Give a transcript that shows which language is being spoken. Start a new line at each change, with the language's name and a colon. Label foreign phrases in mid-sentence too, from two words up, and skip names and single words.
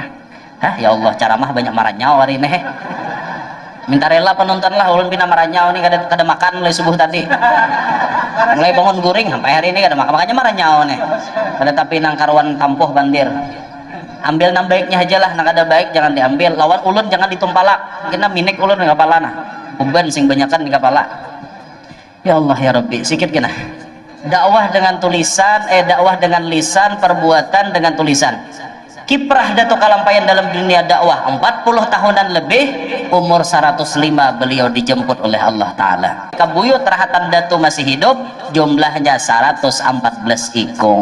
Arabic: يا الله,
Banjar: ceramah banyak maranyau hari ini. Minta rela penonton lah, ulun pina maranyau nih kada makan mulai subuh tadi. Mulai bangun guring sampai hari ini kada makan, makanya maranyau nih. Kada tapi nang karuan tampuh bandir. Ambil nang baiknya aja lah, nang kada baik jangan diambil. Lawan ulun jangan ditumpalak. Kena minik ulun di kepala nah. Beban sing banyakan di kepala.
Arabic: يا الله يا ربي,
Banjar: sikit kena.
Indonesian: Dakwah dengan tulisan, dakwah dengan lisan, perbuatan dengan tulisan. Kiprah Datuk Kalampayan dalam dunia dakwah 40 tahunan lebih, umur 105 beliau dijemput oleh
Arabic: الله تعالى.
Banjar: Kabuyut rahatan Datu masih hidup, jumlahnya 114 ikung.